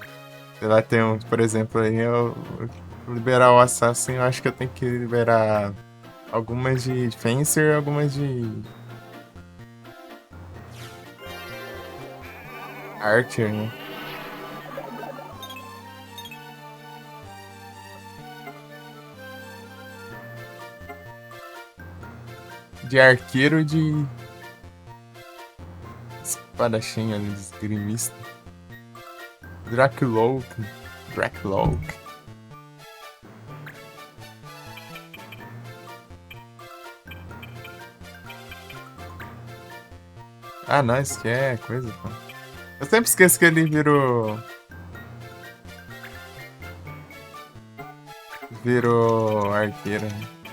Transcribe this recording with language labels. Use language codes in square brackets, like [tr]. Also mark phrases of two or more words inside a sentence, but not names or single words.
[pt] Sei lá, tem um, por exemplo, aí liberar o Assassin, eu acho que eu tenho que liberar algumas de Fencer e algumas de Archer, né? De arqueiro e de espadachim ali, de esgrimista. Dracloak. Dracloak. Ah, não, isso que é coisa, pô. Eu sempre esqueço que ele virou. Virou arqueiro, né?